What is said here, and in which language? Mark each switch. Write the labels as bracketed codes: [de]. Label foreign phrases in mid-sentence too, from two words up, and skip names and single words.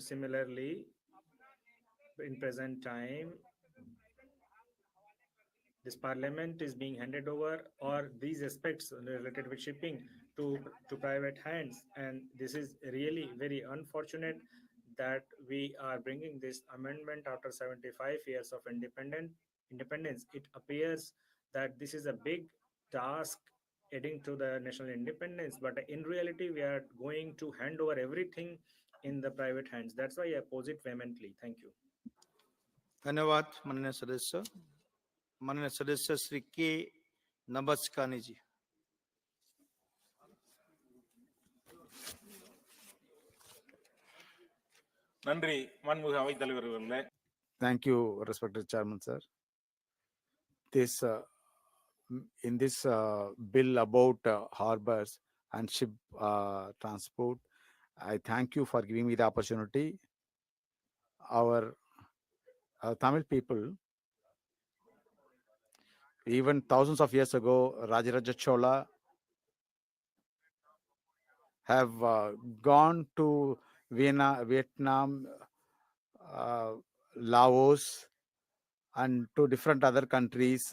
[en] Similarly, in present time, this parliament is being handed over, or these aspects related with shipping to private hands, and this is really very unfortunate that we are bringing this amendment after 75 years of independence. It appears that this is a big task adding to the national independence, but in reality we are going to hand over everything in the private hands. That's why I oppose it vehemently. Thank you. [hi] धन्यवाद माननीय सदस्य। माननीय सदस्य श्री के नबस्कानी जी। [ta] நன்றி மாண்புமிகு அவைத் தலைவர் அவர்களே. [en] Thank you, respected Chairman, sir. This in this bill about harbors and ship transport, I thank you for giving me the opportunity. Our Tamil people, even thousands of years ago, Rajaraja Chola have gone to Vienna, Vietnam, Laos, and to different other countries.